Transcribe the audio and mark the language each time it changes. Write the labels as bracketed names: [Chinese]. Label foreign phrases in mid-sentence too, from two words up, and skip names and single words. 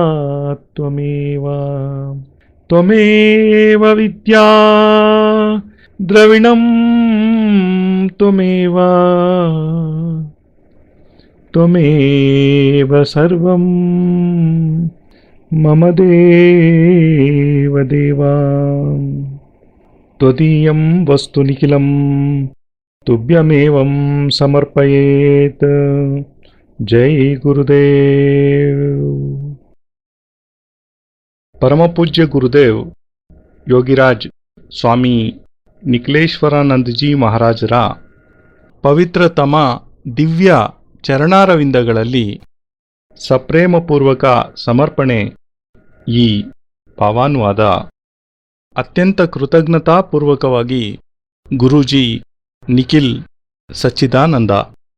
[Sanskrit] ತ್ವಮೇವ ತ್ವಮೇವ ವಿದ್ಯಾ द्रविणं त्वमेव त्वमेव सर्वं मम देव देवा त्वदीयं वस्तु निखिलं तुभ्यमेवं समर्पयेत् जय गुरुदेव परमपूज्य गुरुदेव [Kannada] ಯೋಗಿರಾಜ್ ಸ್ವಾಮಿ ನಿಖಿಲೇಶ್ವರಾನಂದಜಿ ಮಹಾರಾಜರ ಪವಿತ್ರತಮ ದಿವ್ಯ ಚರಣಾರವಿಂದಗಳಲ್ಲಿ ಸಪ್ರೇಮಪೂರ್ವಕ ಸಮರ್ಪಣೆ ಈ ಭಾವಾನುವಾದ ಅತ್ಯಂತ ಕೃತಜ್ಞತಾಪೂರ್ವಕವಾಗಿ ಗುರೂಜಿ ನಿಖಿಲ್ ಸಚ್ಚಿದಾನಂದ